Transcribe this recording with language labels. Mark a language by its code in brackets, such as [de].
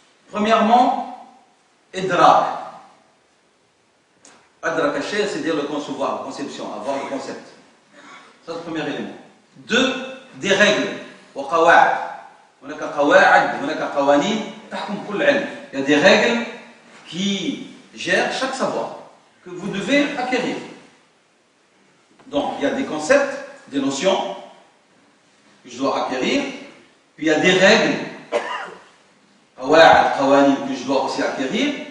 [fr] Premièrement, idrak. Adrak al-shay, c'est-à-dire le concevoir, la conception, avoir le concept. Ça, c'est le premier élément. Deux, des règles. وقواعد. [ar] هناك قواعد, هناك قوانين تحكم كل علم. [fr] Il y a des règles qui gèrent chaque savoir que vous devez acquérir. Donc, il y a des concepts, des notions que je dois acquérir. Puis il y a des règles, قواعد, قوانين, que je dois aussi acquérir.